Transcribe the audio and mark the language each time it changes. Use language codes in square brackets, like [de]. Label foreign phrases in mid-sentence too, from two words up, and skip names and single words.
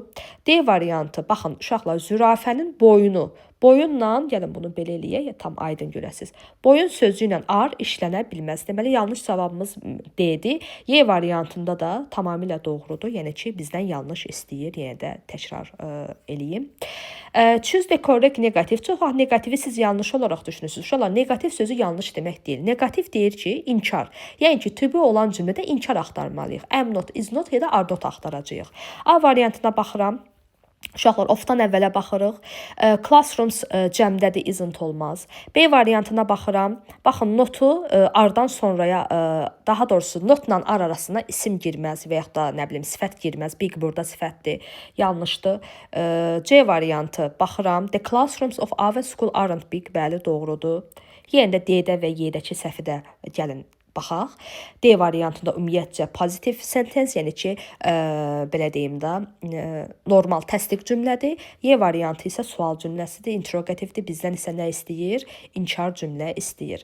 [az] D variantı, baxın uşaqlar, zürafənin boyunu. Boyunla, gəlin bunu belə eləyək, tam aydın görəsiniz. Boyun sözü ilə ar işlənə bilməz. Deməli, yanlış cavabımız D-dir. Y variantında da tamamilə doğrudur. Yəni ki, bizdən yanlış istəyir. Yenə də təkrar eləyim. [en] Choose the correct negative. [az] Çox negativi siz yanlış olaraq düşünürsünüz. Uşaqlar, negativ sözü yanlış demək deyil. Negativ deyir ki, inkar. Yəni ki, [en] to be [az] olan cümlədə inkar axtarmalıyıq. [en] Am not, is not [az] ya da [en] are not [az] axtaracağıq. A variantına baxıram. Uşaqlar, of-dan əvvələ baxırıq. Classrooms cəmdədir, isn't olmaz. B variantına baxıram. Baxın, notu ardan sonraya, daha doğrusu notla ar arasına isim girməz və yaxud da nə bilim sifət girməz. Big burada sifətdir. Yanlışdır. C variantı baxıram. [en] The classrooms of our school aren't big. [az] Bəli, doğrudur. Yenə də D-də və Y-dəki səhvi də gəlin baxaq. D variantında ümumiyyətcə pozitiv sentens, yəni ki, belə deyim də, normal təsdiq cümlədir. Y variantı isə sual cümləsidir, interrogativdir. Bizdən isə nə istəyir? İnkar cümlə istəyir.